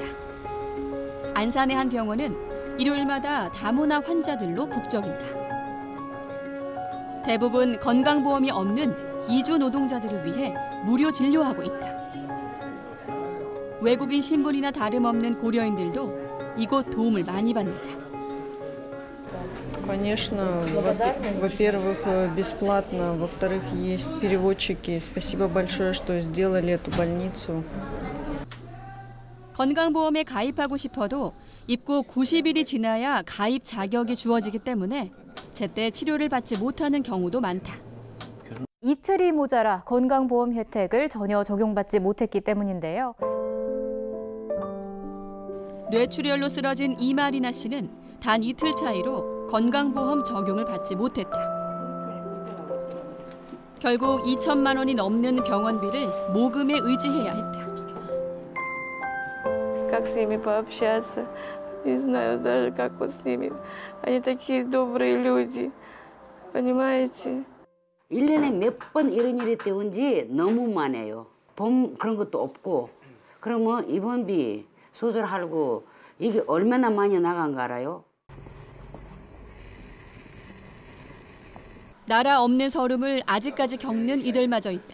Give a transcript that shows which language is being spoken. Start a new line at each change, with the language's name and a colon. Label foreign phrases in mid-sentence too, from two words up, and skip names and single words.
Korean: 안산의 한 병원은 일요일마다 다문화 환자들로 북적인다. 대부분 건강보험이 없는 이주 노동자들을 위해 무료 진료하고 있다. 외국인 신분이나 다름없는 고려인들도 이곳 도움을 많이 받는다.
Russian: Конечно, во-первых, бесплатно, во-вторых, есть переводчики. Спасибо большое, что сделали эту больницу.
Korean: 건강보험에 가입하고 싶어도 입고 90일이 지나야 가입 자격이 주어지기 때문에 제때 치료를 받지 못하는 경우도 많다. 이틀이 모자라 건강보험 혜택을 전혀 적용받지 못했기 때문인데요. 뇌출혈로 쓰러진 이마리나 씨는 단 이틀 차이로 건강보험 적용을 받지 못했다. 결국 2천만 원이 넘는 병원비를 모금에 의지해야 했다.
Russian: Как с ними пообщаться, не знаю даже, как вот с ними. Они такие добрые люди, понимаете?
Korean: 1년에 몇 번 이런 일이 때문인지 너무 많아요. 보험 그런 것도 없고. 그러면 입원비, 수술하고 이게 얼마나 많이 나간 거 알아요? 나라 없는 서름을 아직까지 겪는 이들마저 있다.